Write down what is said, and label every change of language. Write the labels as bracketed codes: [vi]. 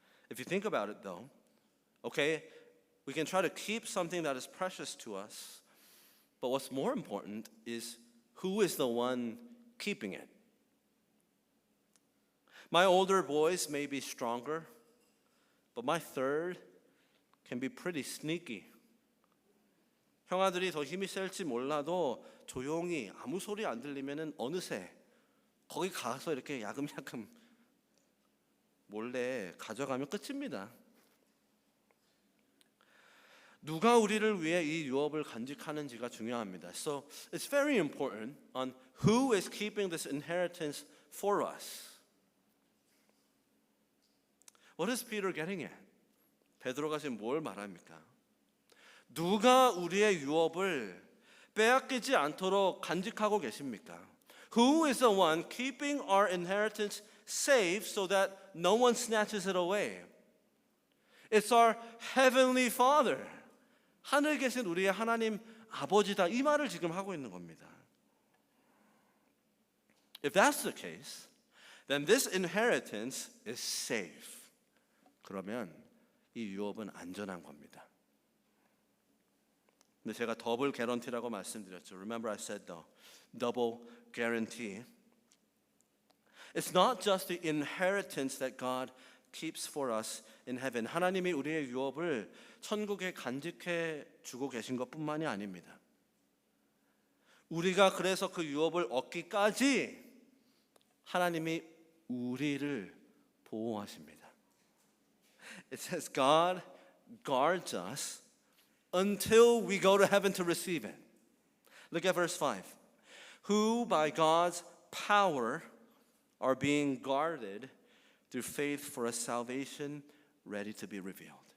[en] If you think about it though, okay, we can try to keep something that is precious to us, but what's more important is who is the one keeping it. My older boys may be stronger, but my third can be pretty sneaky. [ko] 형아들이 더 힘이 셀지 몰라도 조용히 아무 소리 안 들리면은 어느새 거기 가서 이렇게 야금야금 몰래 가져가면 끝입니다. 누가 우리를 위해 이 유업을 간직하는지가 중요합니다. [en] So it's very important on who is keeping this inheritance for us. What is Peter getting at? [ko] 베드로가 지금 뭘 말합니까? 누가 우리의 유업을 빼앗기지 않도록 간직하고 계십니까? [en] Who is the one keeping our inheritance safe so that no one snatches it away? It's our heavenly Father. [ko] 하늘에 계신 우리의 하나님 아버지다. 이 말을 지금 하고 있는 겁니다. [en] If that's the case, then this inheritance is safe. [ko] 그러면 이 유업은 안전한 겁니다. 근데 제가 더블 개런티라고 말씀드렸죠. [en] Remember I said the double guarantee. It's not just the inheritance that God keeps for us in heaven. [ko] 하나님이 우리의 유업을 천국에 간직해 주고 계신 것뿐만이 아닙니다. 우리가 그래서 그 유업을 얻기까지 하나님이 우리를 보호하십니다. [en] It says God guards us until we go to heaven to receive it. Look at verse 5. Who by God's power are being guarded through faith for a salvation ready to be revealed.